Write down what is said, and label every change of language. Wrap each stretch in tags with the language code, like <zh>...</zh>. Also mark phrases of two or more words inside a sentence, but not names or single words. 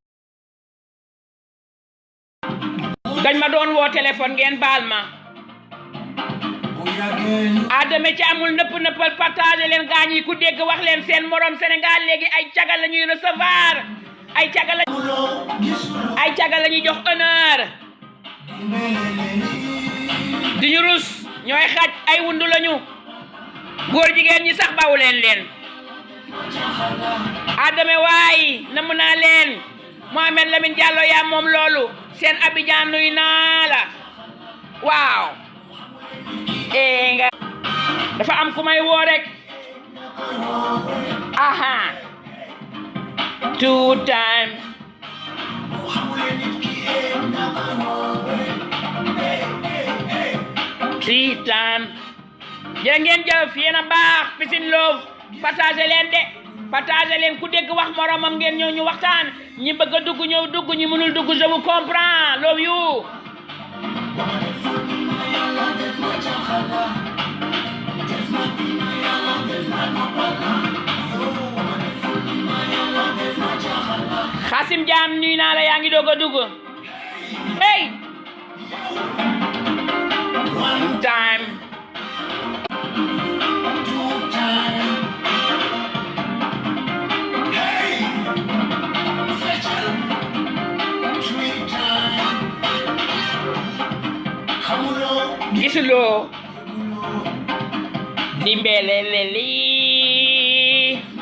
<wo>dañ ma doon woo téléphone ngeen baal ma adame ci amul nëppal partagé leen gaañ yi ku dégg wax leen seen morom Sénégal léegi ay caga la ñuy recevoir ay caga la ñuy jox honneur duñu rus ñooy xaj ay wundu lañu góor jigéen ñi sax bawu leen adame waay namm naa leen Mohamed Lamine Diallo yaa moom loolu seen Abidjan nuy naa la waaw nga dafa am ku may woo rek aha</wo> <en>2 time three time</en> <wo>jërë ngeen jëf yéen a baax</wo> <en>Peace Love</en> <wo>partagé leen de partagé leen ku dégg wax moromam ngeen ñëw ñu waxtaan ñi bëgg a dugg ñëw dugg ñi mënul dugg</wo> <fr>je vous comprends</fr> <en>love you</en> <wo>Xasim Jaam nuyu naa la yaa ngi doog a dugg hey</wo> <en>one time</en> <wo>gisuloo dimbelele lii</wo>